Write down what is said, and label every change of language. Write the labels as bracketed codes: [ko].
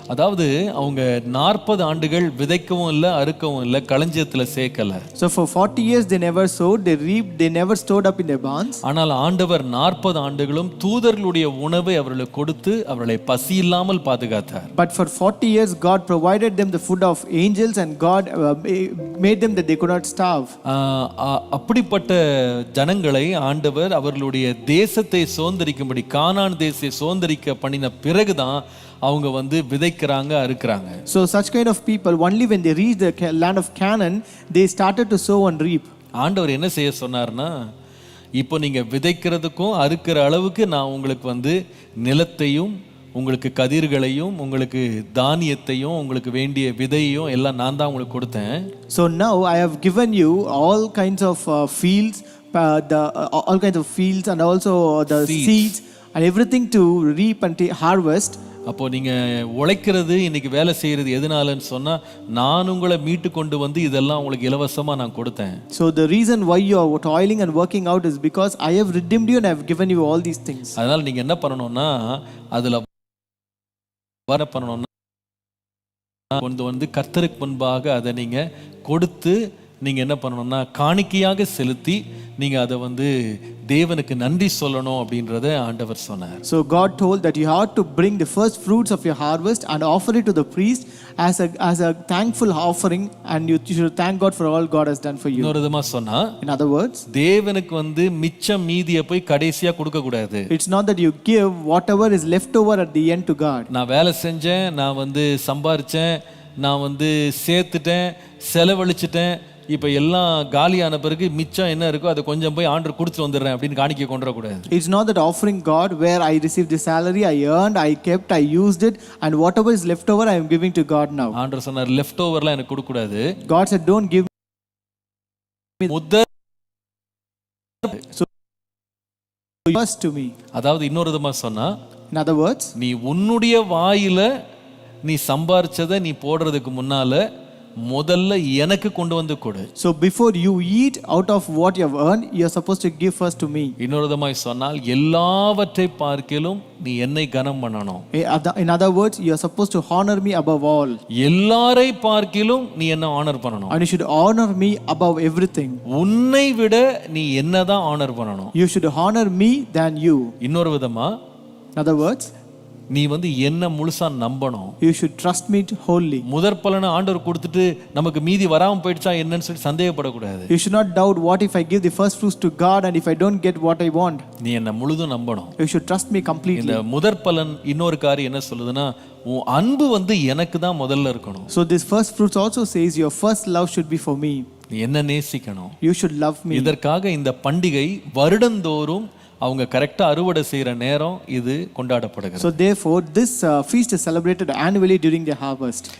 [ta] அதாவது அவங்க 40 ஆண்டுகள் விதைக்கவும் இல்லை, அறுக்கவும் இல்லை, களஞ்சியத்தில் சேர்க்கல. [en] So for 40 years they never sowed, they reaped, they never stored up in their barns. [ta] ஆனால் ஆண்டவர் 40 ஆண்டுகளும் தூதர்களுடைய உணவை அவர்களுக்கு கொடுத்து அவர்களை பசி இல்லாமல் பாதுகாத்தார். [en] But for 40 years God provided them the food of angels and God made them that they could not starve. [ta] அப்படிப்பட்ட ஜனங்களை ஆண்டவர் அவர்களுடைய தேசத்தை சுதந்தரிக்கும்படி கானான் தேசத்தை சுதந்தரிக்க பண்ணின பிறகுதான் அவங்க வந்து விதைக்கிறாங்க, அறுக்குறாங்க. [en] So such kind of people only when they reach the land of Canaan they started to sow and reap. [ta] ஆண்டவர் என்ன செய்ய சொன்னார்னா, இப்போ நீங்க விதைக்கிறதுக்கும் அறுக்கிற அளவுக்கு நான் உங்களுக்கு வந்து நிலத்தையும் உங்களுக்கு கதிர்களையும் உங்களுக்கு தானியத்தையும் உங்களுக்கு வேண்டிய விதையையும் எல்லாம் நான் தான் உங்களுக்கு கொடுத்தேன். [en] So now I have given you all kinds of fields, all kinds of fields and also the seeds and everything to reap and harvest. [ta] அப்போ நீங்க உழைக்கிறது இன்னைக்கு வேலை செய்யறது எதனாலன்னு சொன்னா, நான் உங்களை மீட்டு கொண்டு வந்து இதெல்லாம் உங்களுக்கு இலவசமா நான் கொடுத்தேன். [en] So the reason why you are toiling and working out is because I have redeemed you and I have given you all these things. [ta] அதனால நீங்க என்ன பண்ணணும்னா, அதுல வர பண்ணணும்னா கொண்டு வந்து கர்த்தருக்கு முன்பாக அதை நீங்க கொடுத்து நீங்க என்ன பண்ணணும்னா காணிக்கையாக செலுத்தி நீங்க அதை வந்து தேவனுக்கு நன்றி சொல்லணும் அப்படின்றத ஆண்டவர் சொன்னார். [en] So God told that you have to bring the first fruits of your harvest and offer it to the priest as a thankful offering and you should thank God for all God has done for you. [ta] இன்னொரு விதமா சொன்னா, [en] in other words, [ta] தேவனுக்கு வந்து மிச்சம் மீதியை போய் கடைசியா கொடுக்க கூடாது. [en] It's not that you give whatever is left over at the end to God. [ta] நான் வேலை செஞ்சேன், நான் வந்து சம்பாரிச்சேன், நான் வந்து சேர்த்துட்டேன், செலவழிச்சிட்டேன், இப்போ எல்லாம் காலியான பிறகு மிச்சம் என்ன இருக்கோ அதை கொஞ்சம் போய் ஆண்டவர் கொடுத்துட்டு வந்துடுறேன் அப்படின்னு காணிக்கை கொண்டு வரக்கூடாது. [en] It's not that offering God where I received the salary, I earned, I kept, I used it and whatever is left over I am giving to God now. [ta] ஆண்டவர் சொன்னார், லெஃப்ட் ஓவர்லாம் எனக்கு கொடுக்க கூடாது. [en] God said don't give me [ta] முதல் [en] first to me. [ta] அதாவது இன்னொரு விதமா சொன்னா, [en] in other words, [ta] நீ உன்னுடைய வாயில நீ சம்பாரிச்சதை நீ போடுறதுக்கு முன்னால முதல்ல எனக்கு கொண்டு வந்து கொடு. [en] So before you eat out of what you have earned, you are supposed to give first to me. [ta] இன்னொரு விதமாய் சொன்னால், எல்லாவற்றை பார்க்கிலும் நீ என்னை கனம் பண்ணணும். [en] In other words, you are supposed to honor me above all. [ta] எல்லாரை பார்க்கிலும் நீ என்ன ஆனர் பண்ணணும். [en] And you should honor me above everything. [ta] உன்னை விட நீ என்னதான் ஆனர் பண்ணணும். [en] You should honor me than you. [ta] இன்னொரு விதமா, [en] in other words, [ta] நீ வந்து என்ன முழுசா நம்பணும். [en] You should trust me wholly. [ta] முதற் பலனை ஆண்டவர் கொடுத்துட்டு நமக்கு மீதி வராம போயிடுச்சா என்னன்னு சொல்லி சந்தேகப்படக்கூடாது. [en] You should not doubt what if I give the first fruits to God and if I don't get what I want. [ta] நீ என்ன முழுதும் நம்பணும். [en] You should trust me completely. [ta] இந்த முதற் பலன் இன்னொரு காரியம் என்ன சொல்லுதுன்னா, உன் அன்பு வந்து எனக்கு தான் முதல்ல இருக்கணும். [en] So this first fruits also says your first love should be for me. [ta] நீ என்ன நேசிக்கணும். [en] You should love me. [ta] இதற்காக இந்த பண்டிகை வருடந்தோறும் அவங்க கரெக்டா அறுவடை செய்யற நேரம் இது கொண்டாடப்படுகிறது. [en] So therefore this feast is celebrated annually during the harvest.